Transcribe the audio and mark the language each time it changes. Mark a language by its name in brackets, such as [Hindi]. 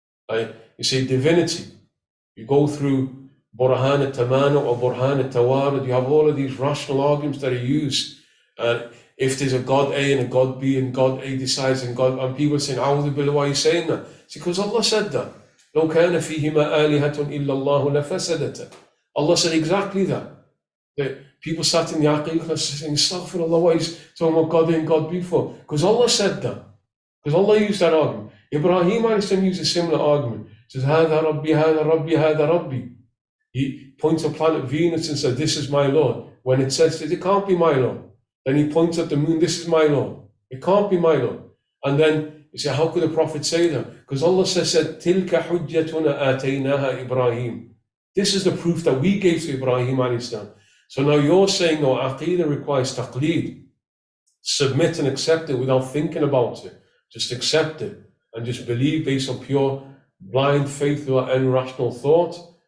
[English] You say divinity, you go through Burhan al-Tamanu or Burhan al-Tawarid, you have all of these rational arguments that are used. And if there's a God A and a God B and God A decides and people are saying, A'udhu billah, why are you saying that? It's because Allah said that. [Arabic] لو كان فيهما آلهة إلا الله لفسدتا. [English] Allah said exactly that. People sat in the Aqiqah saying, Astaghfirullah, what is talking about God A and God B for? Because Allah said that. Because Allah used that argument. Ibrahim used a similar argument. He says, [Arabic] هذا ربي هذا ربي هذا ربي. [English] He points to planet Venus and said, this is my Lord. When it says that it can't be my Lord. Then he points at the moon, this is my Lord. It can't be my Lord. And then you say, how could the Prophet say that? Because Allah said, [Arabic] تِلْكَ حُجَّتُنَا آتَيْنَاهَا إِبْرَاهِيم. [English] This is the proof that we gave to Ibrahim alayhi salam. So now you're saying, no, Aqidah requires taqleed. Submit and accept it without thinking about it. Just accept it and just believe based on pure blind faith without any rational thought.